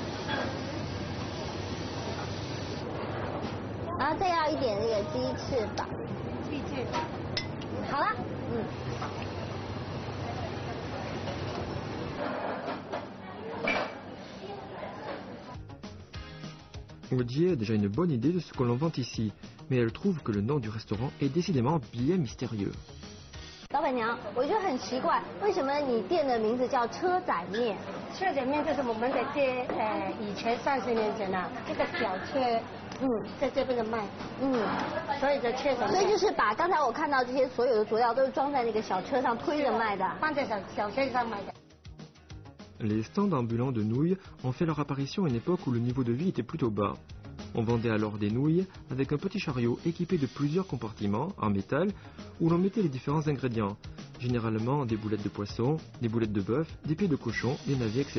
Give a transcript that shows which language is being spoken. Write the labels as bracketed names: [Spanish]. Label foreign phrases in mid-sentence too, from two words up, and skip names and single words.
[Chinese] 然后再要一点这个鸡翅膀。鸡翅。好了， [French] Audier a déjà une bonne idée de ce que l'on vend ici, mais elle trouve que le nom du restaurant est décidément bien mystérieux. [Chinese] 老板娘，我就很奇怪，为什么你店的名字叫车仔面？车仔面就是我们的以前30年前啊，这个小车，在这边的卖，所以的车仔面。所以就是把刚才我看到这些所有的佐料都是装在那个小车上推着卖的，放在小车上卖的。 [French] Les stands ambulants de nouilles ont fait leur apparition à une époque où le niveau de vie était plutôt bas. On vendait alors des nouilles avec un petit chariot équipé de plusieurs compartiments en métal où l'on mettait les différents ingrédients, généralement des boulettes de poisson, des boulettes de bœuf, des pieds de cochon, des navets, etc.